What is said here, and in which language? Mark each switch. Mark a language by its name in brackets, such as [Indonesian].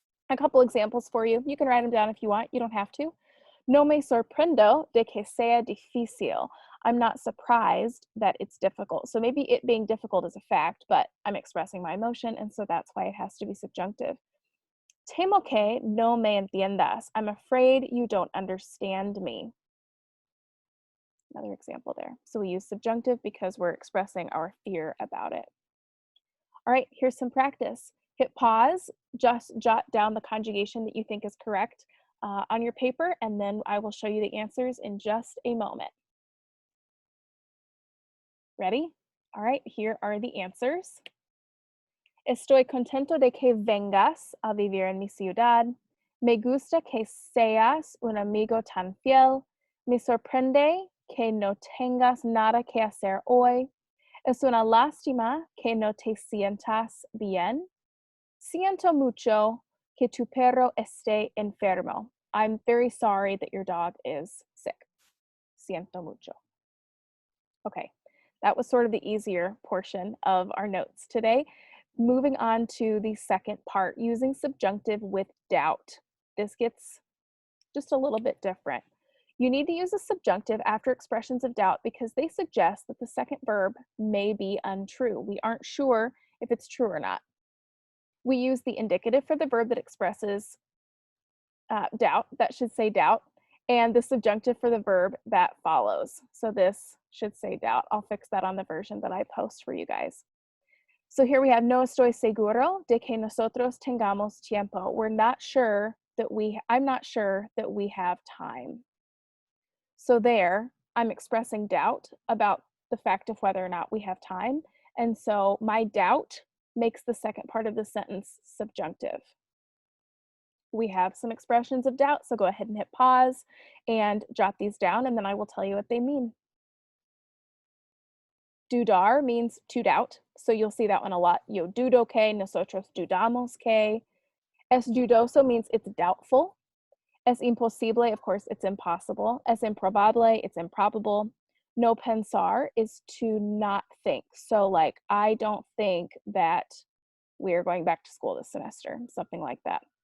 [English] A couple examples for you. You can write them down if you want. You don't have to. [Spanish] No me sorprendo de que sea difícil. [English] I'm not surprised that it's difficult. So maybe it being difficult is a fact, but I'm expressing my emotion, and so that's why it has to be subjunctive. [Spanish] Temo que no me entiendas. [English] I'm afraid you don't understand me. Another example there. So we use subjunctive because we're expressing our fear about it. All right, here's some practice. Hit pause, just jot down the conjugation that you think is correct on your paper, and then I will show you the answers in just a moment. Ready? All right, here are the answers. [Spanish] Estoy contento de que vengas a vivir en mi ciudad. Me gusta que seas un amigo tan fiel. Me sorprende que no tengas nada que hacer hoy. Es una lástima que no te sientas bien. Siento mucho que tu perro esté enfermo. [English] I'm very sorry that your dog is sick. [Spanish] Siento mucho. [English] Okay, that was sort of the easier portion of our notes today. Moving on to the second part, using subjunctive with doubt. This gets just a little bit different. You need to use a subjunctive after expressions of doubt because they suggest that the second verb may be untrue. We aren't sure if it's true or not. We use the indicative for the verb that expresses doubt, that should say doubt, and the subjunctive for the verb that follows. So this should say doubt. I'll fix that on the version that I post for you guys. So here we have [Spanish] no estoy seguro de que nosotros tengamos tiempo. [English] We're not sure that I'm not sure that we have time. So there, I'm expressing doubt about the fact of whether or not we have time. And so my doubt makes the second part of the sentence subjunctive. We have some expressions of doubt, so go ahead and hit pause and jot these down, and then I will tell you what they mean. Dudar means to doubt, so you'll see that one a lot. [Spanish] Yo dudo que, nosotros dudamos que. Es dudoso [English] means it's doubtful. [Spanish] Es imposible, [English] of course, it's impossible. [Spanish] Es improbable, [English] it's improbable. [Spanish] No pensar [English] is to not think. So like, I don't think that we're going back to school this semester, something like that.